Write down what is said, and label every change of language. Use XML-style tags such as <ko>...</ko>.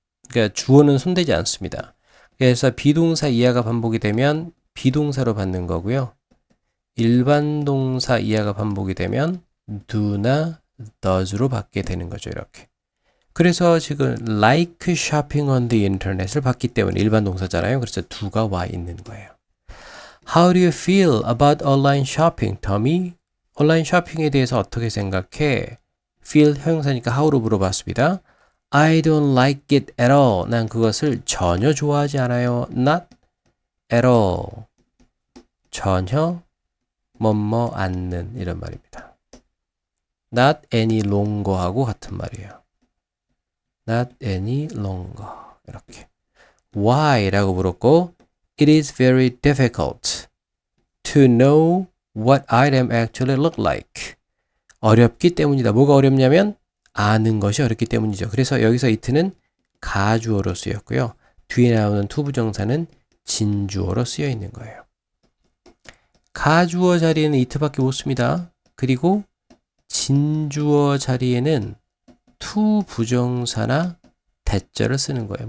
<ko>그러니까 주어는 손대지 않습니다. 그래서 비동사 이하가 반복이 되면 비동사로 받는 거고요. 일반 동사 이하가 반복이 되면 do나 does로 받게 되는 거죠. 이렇게. 그래서 지금 like shopping on the internet을 봤기 때문에 일반 동사잖아요. 그래서 do가 와 있는 거예요.</ko> <en>How do you feel about online shopping, Tommy?</en> <ko>온라인 쇼핑에 대해서 어떻게 생각해? feel 형용사니까 how로 물어봤습니다.</ko> <en>I don't like it at all.</en> <ko>난 그것을 전혀 좋아하지 않아요.</ko> <en>Not at all.</en> <ko>전혀 뭐뭐 않는 이런 말입니다.</ko> <en>Not any longer</en> <ko>하고 같은 말이에요.</ko> <en>Not any longer.</en> <ko>이렇게.</ko> <en>Why?</en> <ko>라고 물었고</ko> <en>It is very difficult to know what item actually look like.</en> <ko>어렵기 때문이다. 뭐가 어렵냐면 아는 것이 어렵기 때문이죠. 그래서 여기서 it는 가주어로 쓰였고요. 뒤에 나오는 투부정사는 진주어로 쓰여 있는 거예요. 가주어 자리에는 it밖에 못 씁니다. 그리고 진주어 자리에는 투부정사나 대절을 쓰는 거예요.</ko>